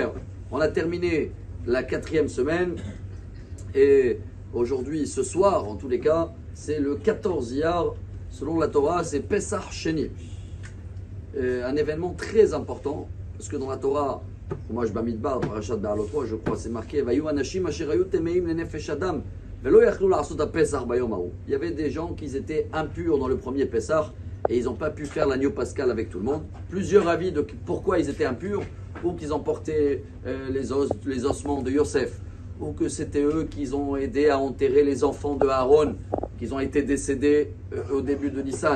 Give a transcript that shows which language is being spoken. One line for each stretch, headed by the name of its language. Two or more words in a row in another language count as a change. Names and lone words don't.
French: On a terminé la 4e semaine et aujourd'hui, ce soir en tous les cas, c'est le 14 Iyar. Selon la Torah, c'est Pesach Sheni. Un événement très important parce que dans la Torah, moi je Bamidbar, Parashat Be'alot, je crois, c'est marqué
Hebrew: ויהי אנשים אשר היו טמאים לנפש אדם ולא יכלו לעשות הפסח ביום ההוא.
French: Il y avait des gens qui étaient impurs dans le premier Pesach et ils n'ont pas pu faire l'agneau pascal avec tout le monde. Plusieurs avis de pourquoi ils étaient impurs, ou qu'ils emportaient les ossements de Yosef, ou que c'était eux qui ont aidé à enterrer les enfants de Aaron, qu'ils ont été décédés au début de Nissan.